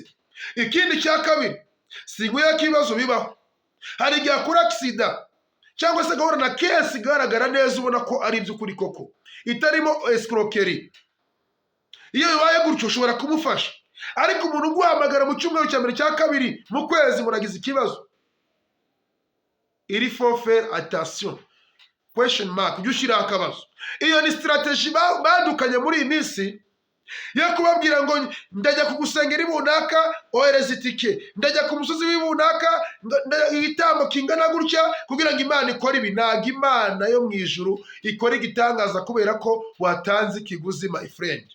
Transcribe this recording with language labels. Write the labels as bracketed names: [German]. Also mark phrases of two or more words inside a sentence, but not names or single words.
[Kinyarwanda] Ikindi cya kabiri, singuye ko ibibazo bibaho, hari igihe akora agisida cyangwa se agahura na kesi igaragara neza ubona ko ari iby'ukuri koko itarimo escroquerie. Iyo bibaye gutyo ushobora kumufasha, ariko umuntu uguhamagara mu cyumweru cya mbere cya kabiri mu kwezi muragize ikibazo, [French] il faut faire attention, [English] question mark, [Kinyarwanda] ujye ushyiraho akabazo. Iyo ni strategy badukanye muri iyi minsi yo kubabwira ngo ndajya kugusengera ibunaka, ohereza itike, ndajya ku musozi w'ibunaka, igitambo kingana gutya kugira ngo Imana ikore ibi. Ntabwo Imana yo mu ijuru ikora igitangaza kubera ko watanze ikiguzi, [English] my friend.